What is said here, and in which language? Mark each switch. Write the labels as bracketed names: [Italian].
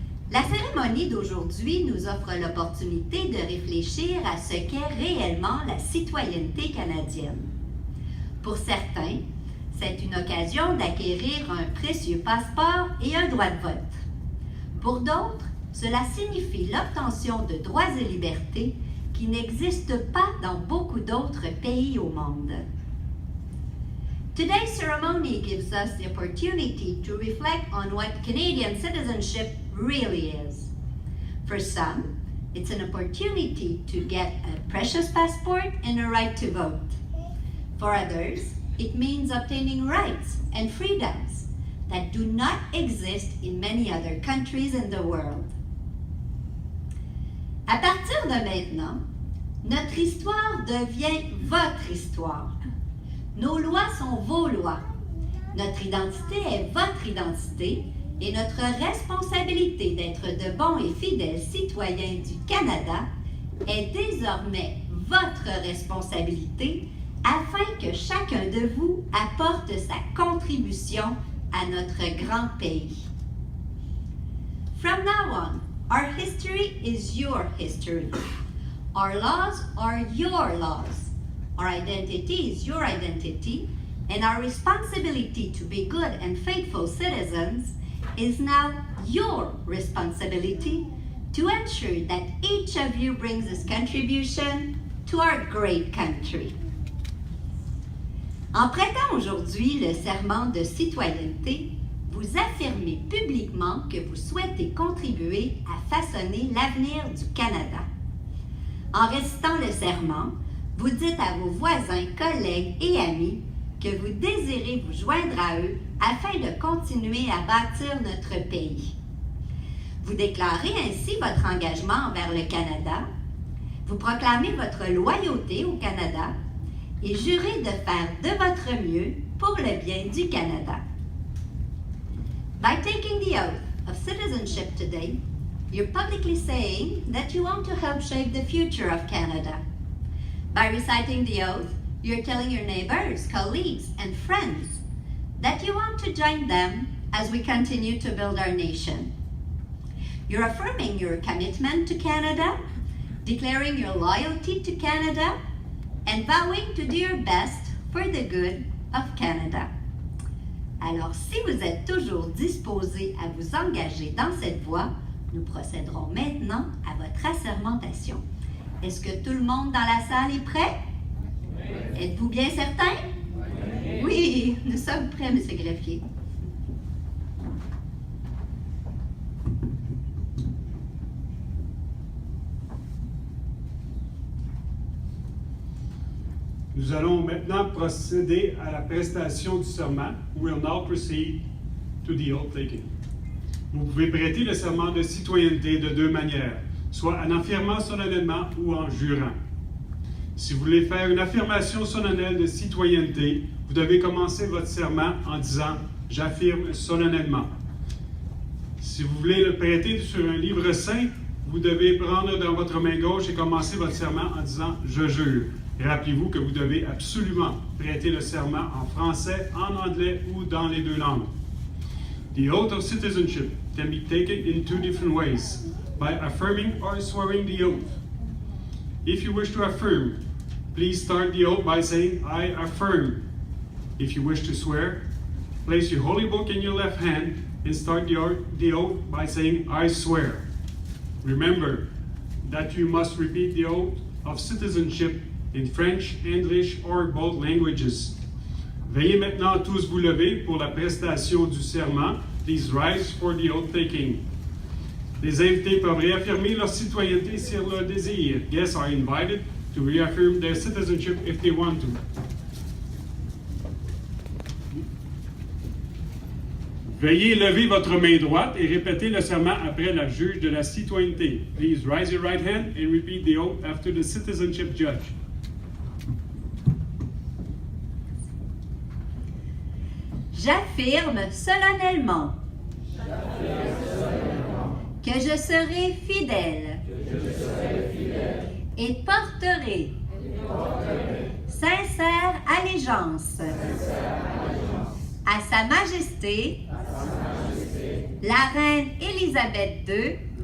[French] La cérémonie d'aujourd'hui nous offre l'opportunité de réfléchir à ce qu'est réellement la citoyenneté canadienne. Pour certains, c'est une occasion d'acquérir un précieux passeport et un droit de vote. Pour d'autres, cela signifie l'obtention de droits et libertés qui n'existent pas dans beaucoup d'autres pays au monde. [English] Today's ceremony gives us the opportunity to reflect on what Canadian citizenship really is. For some, it's an opportunity to get a precious passport and a right to vote. For others, it means obtaining rights and freedoms that do not exist in many other countries in the world. [French] À partir de maintenant, notre histoire devient votre histoire. Nos lois sont vos lois. Notre identité est votre identité et notre responsabilité d'être de bons et fidèles citoyens du Canada est désormais votre responsabilité afin que chacun de vous apporte sa contribution à notre grand pays. [English] From now on, our history is your history. Our laws are your laws. Our identity is your identity, and our responsibility to be good and faithful citizens is now your responsibility to ensure that each of you brings his contribution to our great country. [French] En prêtant aujourd'hui le serment de citoyenneté, vous affirmez publiquement que vous souhaitez contribuer à façonner l'avenir du Canada. En récitant le serment, vous dites à vos voisins, collègues et amis que vous désirez vous joindre à eux afin de continuer à bâtir notre pays. Vous déclarez ainsi votre engagement envers le Canada, vous proclamez votre loyauté au Canada et jurez de faire de votre mieux pour le bien du Canada. [English] By taking the oath of citizenship today, you're publicly saying that you want to help shape the future of Canada. By reciting the oath, you're telling your neighbors, colleagues, and friends that you want to join them as we continue to build our nation. You're affirming your commitment to Canada, declaring your loyalty to Canada, and vowing to do your best for the good of Canada. [French] Alors, si vous êtes toujours disposé à vous engager dans cette voie, nous procéderons maintenant à votre assermentation. Est-ce que tout le monde dans la salle est prêt? Oui. Êtes-vous bien certain? Oui. Oui, nous sommes prêts, M. Greffier. Nous allons maintenant procéder à la prestation du serment. [English] We will now proceed to the oath taking. [French] Vous pouvez prêter le serment de citoyenneté de deux manières, soit en affirmant solennellement ou en jurant. Si vous voulez faire une affirmation solennelle de citoyenneté, vous devez commencer votre serment en disant « J'affirme solennellement ». Si vous voulez le prêter sur un livre saint, vous devez prendre dans votre main gauche et commencer votre serment en disant « Je jure ». Rappelez-vous que vous devez absolument prêter le serment en français, en anglais ou dans les deux langues. [English] The oath of citizenship can be taken in two different ways, by affirming or swearing the oath. If you wish to affirm, please start the oath by saying, I affirm. If you wish to swear, place your holy book in your left hand and start the oath by saying, I swear. Remember that you must repeat the oath of citizenship in French, English, or both languages. [French] Veuillez maintenant tous vous lever pour la prestation du serment. [English] Please rise for the oath taking. [French] Les invités peuvent réaffirmer leur citoyenneté s'ils le désirent. [English] Guests are invited to reaffirm their citizenship if they want to. [French] Veuillez lever votre main droite et répéter le serment après la juge de la citoyenneté. [English] Please raise your right hand and repeat the oath after the citizenship judge. [French] J'affirme solennellement que je serai fidèle et porterai sincère allégeance à Sa Majesté, la Reine Élisabeth II,